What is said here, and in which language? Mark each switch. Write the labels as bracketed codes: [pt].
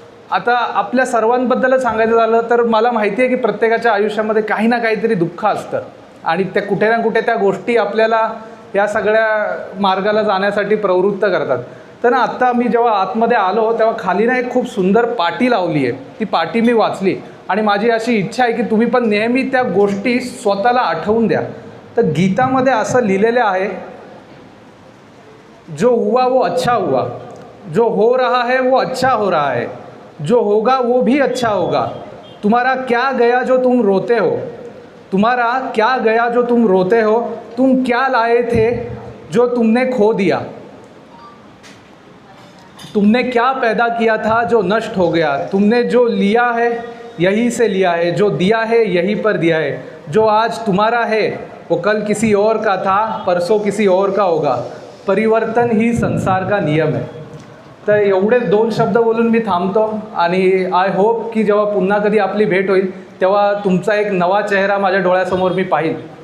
[mr] आता आपल्या सर्वांबद्दलच सांगायचं झालं तर मला माहिती आहे की प्रत्येकाच्या आयुष्यामध्ये काही ना काहीतरी दुःख असतं आणि त्या कुठे ना कुठे त्या गोष्टी आपल्याला या सगळ्या मार्गाला जाण्यासाठी प्रवृत्त करतात. तर ना आत्ता मी जेव्हा आतमध्ये आलो तेव्हा खाली ना एक खूप सुंदर पाटी लावली आहे. ती पाटी मी वाचली आणि माझी अशी इच्छा आहे की तुम्ही पण नेहमी त्या गोष्टी स्वतःला आठवून द्या. तर गीतामध्ये असं लिहिलेलं आहे, [hi] जो हुआ वो अच्छा हुआ, जो हो रहा है वो अच्छा हो रहा है, जो होगा वो भी अच्छा होगा, तुम्हारा क्या गया जो तुम रोते हो, तुम्हारा क्या गया जो तुम रोते हो, तुम क्या लाए थे जो तुमने खो दिया, तुमने क्या पैदा किया था जो नष्ट हो गया, तुमने जो लिया है यहीं से लिया है, जो दिया है यहीं पर दिया है, जो आज तुम्हारा है वो कल किसी और का था, परसों किसी और का होगा, परिवर्तन ही संसार का नियम है. [mr] तर एवढे 2 शब्द बोलून मी थांबतो आणि [en] I hope [mr] की जेव्हा पुन्हा कधी आपली भेट होईल तेव्हा तुमचा एक नवा चेहरा माझ्या डोळ्यासमोर मी पाहीन.